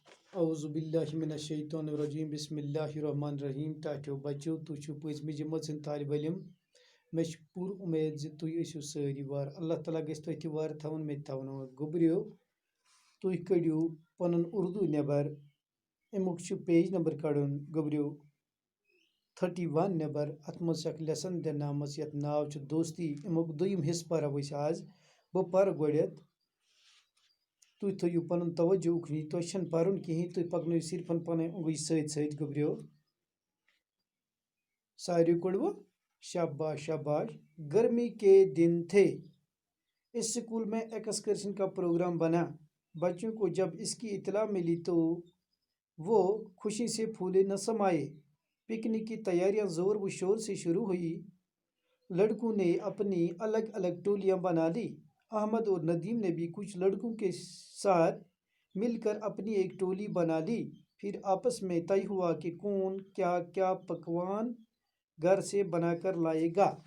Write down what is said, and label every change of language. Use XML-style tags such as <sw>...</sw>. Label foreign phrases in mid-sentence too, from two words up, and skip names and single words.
<ar>اعوذ باللہ من الشیطان الرجیم بسم اللہ الرحمن الرحیم</ar> <ks>ٹاٹو بچو تُہۍ پٔژمہِ جمٲژ ہٕنٛدۍ طالب علم مےٚ چھِ پوٗرٕ اُمید زِ تُہۍ ٲسِو سٲری وار اللہ تعالیٰ گژھِ تُہۍ تہِ وار تھاوُن مےٚ تہِ تھاوُن وار گوٚبریو تُہۍ کٔڑِو پنُن اردوٗ نٮ۪بر امیُک چھُ پیج نمبر کڑُن گوٚبریو 31 نٮ۪بر اتھ منٛز چھِ اکھ لیسن دِنہٕ آمٕژ یتھ ناو چھُ دوستی امیُک دوٚیِم حصہٕ پرو أسۍ آز بہٕ پرٕ گۄڈٮ۪تھ تُہۍ تھٲیِو پنُن توجہ اُکنٕے تۄہہِ چھنہٕ پرُن کِہیٖنۍ تُہۍ پکنٲیِو صرفن پنٕنۍ اونٛگٕج سۭتۍ سۭتۍ گوٚبریو ساروی کوٚڑوٕ</ks> <ur>شاباش شاباش گرمی کے دن تھے اس اسکول میں ایکسکرشن کا پروگرام بنا بچوں کو جب اس کی اطلاع ملی تو وہ خوشی سے پھولے نہ سمائے پکنک کی تیاریاں زور و شور سے شروع ہوئی لڑکوں نے اپنی الگ الگ ٹولیاں بنا لی احمد اور ندیم نے بھی کچھ لڑکوں کے ساتھ مل کر اپنی ایک ٹولی بنا لی پھر آپس میں طے ہوا کہ کون کیا کیا پکوان گھر سے بنا کر لائے گا</ur>